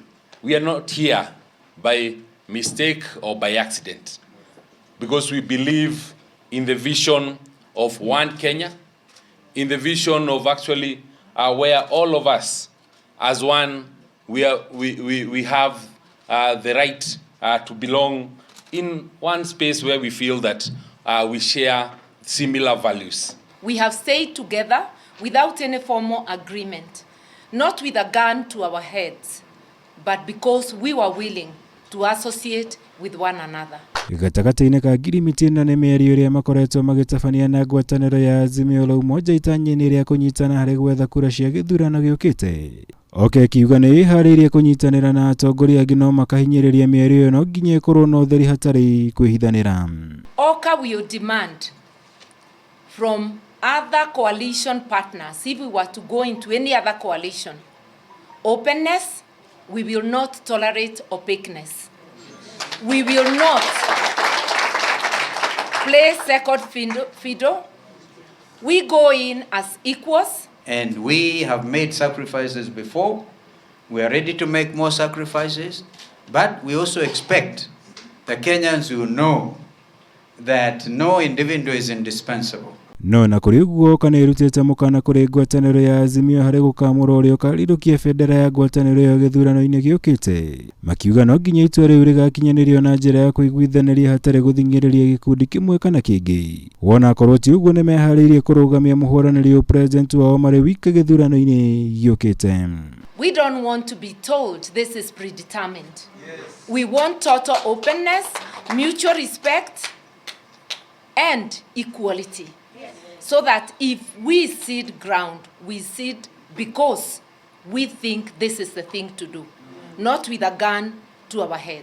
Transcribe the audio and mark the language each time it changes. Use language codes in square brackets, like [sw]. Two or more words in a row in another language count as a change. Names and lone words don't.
[en] We are not here by mistake or by accident, because we believe in the vision of One Kenya, in the vision of actually where all of us as one, we have the right to belong in one space where we feel that we share similar values. We have stayed together without any formal agreement, not with a gun to our heads, but because we were willing to associate with one another. [ki] Gatagati-ini ka ngirimiti ino ni mĩario ĩrĩa makoretwo magĩtabania na ngwatanĩro ya Azimio la Umoja itanya-inĩ rĩa kũnyitana harĩ gwetha kura cia gĩthurano gĩũkĩte. Oka ĩkiuga nĩ ĩharĩirie kũnyitanĩra na atongoria angĩ no makahinyĩrĩria mĩario ĩyo no nginya ĩkorwo na ũtheri hatarĩ kwĩhithanĩra. [en] Oka will demand from other coalition partners, if we were to go into any other coalition, openness. We will not tolerate opaqueness. We will not play second fiddle. We go in as equals. And we have made sacrifices before. We are ready to make more sacrifices. But we also expect the Kenyans will know that no individual is indispensable. [ki] No na kuri uguo kana irutite mukana kuri ngwataniro ya Azimio hari gukamura uria ukarirukie bendera ya ngwataniro ya githurano-ini giukite, makiuga no nginya itua riu rigakinyanirio na njira ya kuiguithaniria hatari guthingiriria gikundi kimwe kana kingi. Wona korwo ti uguo ni mehariirie kurugamia muhũranĩri wa president wao mari wike githurano-ini giukite. [en] We don't want to be told this is predetermined. Yes. We want total openness, mutual respect and equality. So that if we cede ground, we cede because we think this is the thing to do, not with a gun to our head.